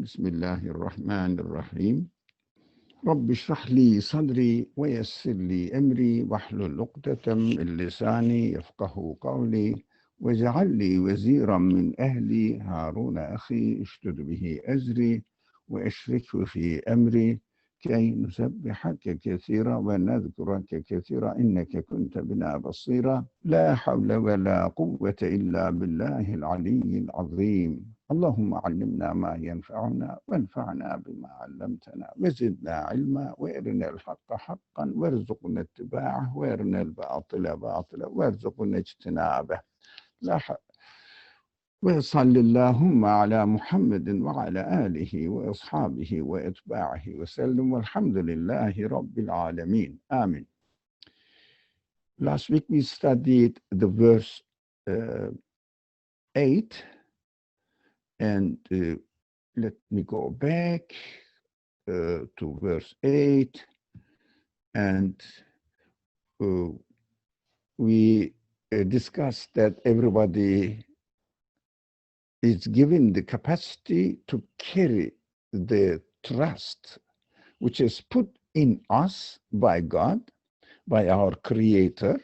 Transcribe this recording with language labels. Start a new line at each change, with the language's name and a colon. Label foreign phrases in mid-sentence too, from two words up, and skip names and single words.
Arabic: بسم الله الرحمن الرحيم رب اشرح لي صدري ويسر لي أمري واحلل عقدة من لساني يفقهوا قولي واجعل لي وزيرا من أهلي هارون أخي اشدد به أزري وأشركه في أمري كي نسبحك كثيرا ونذكرك كثيرا إنك كنت بنا بصيرا لا حول ولا قوة إلا بالله العلي العظيم. اللهم علمنا ما ينفعنا وانفعنا بما علمتنا وزدنا علما وارنا الحق حقا وارزقنا اتباعه وارنا الباطل باطلا وارزقنا اجتنابه وصلى اللهم على محمد وعلى آله وأصحابه وأتباعه وسلم والحمد لله رب العالمين. Amen.
English: Last week we studied the verse 8. And let me go back to verse 8. And we discussed that everybody is given the capacity to carry the trust which is put in us by God, by our Creator.